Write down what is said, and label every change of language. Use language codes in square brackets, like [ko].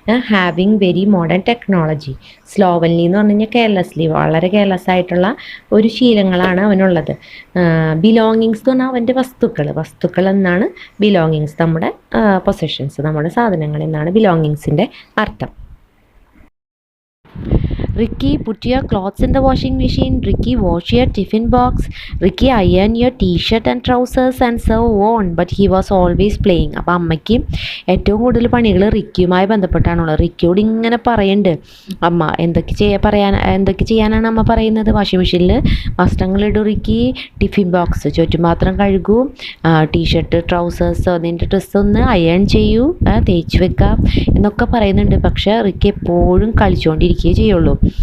[en] Having very modern technology. [ml] സ്ലോവൻലി എന്ന് പറഞ്ഞു കഴിഞ്ഞാൽ കെയർലെസ്ലി, വളരെ കെയർലെസ് ആയിട്ടുള്ള ഒരു ശീലങ്ങളാണ് അവനുള്ളത്. ബിലോങ്ങിങ്സ് എന്ന് പറഞ്ഞാൽ അവൻ്റെ വസ്തുക്കൾ എന്നാണ് ബിലോങ്ങിങ്സ്. നമ്മുടെ പൊസഷൻസ്, നമ്മുടെ സാധനങ്ങൾ എന്നാണ് ബിലോങ്ങിങ്സിൻ്റെ അർത്ഥം. [en] Ricky, put your clothes in the washing machine. Ricky, wash your tiffin box. Ricky, iron your t-shirt and trousers and so on. But he was always playing. [ml] അപ്പോൾ അമ്മയ്ക്ക് ഏറ്റവും കൂടുതൽ പണികൾ റിക്കിയുമായി ബന്ധപ്പെട്ടാണുള്ളത്. റിക്കിയോട് ഇങ്ങനെ പറയുന്നുണ്ട് അമ്മ. എന്തൊക്കെ ചെയ്യാനാണ് അമ്മ പറയുന്നത്? വാഷിംഗ് മെഷീനിൽ വസ്ത്രങ്ങളിടും Ricky, tiffin box ചുറ്റുപാത്രം കഴുകൂ, T shirt trousers അതിൻ്റെ ഡ്രസ്സ് ഒന്ന് അയൺ ചെയ്യൂ, തേച്ച് വെക്കാം എന്നൊക്കെ പറയുന്നുണ്ട്. പക്ഷേ റിക്കി എപ്പോഴും കളിച്ചുകൊണ്ടിരിക്കുകയേ ചെയ്യുള്ളൂ.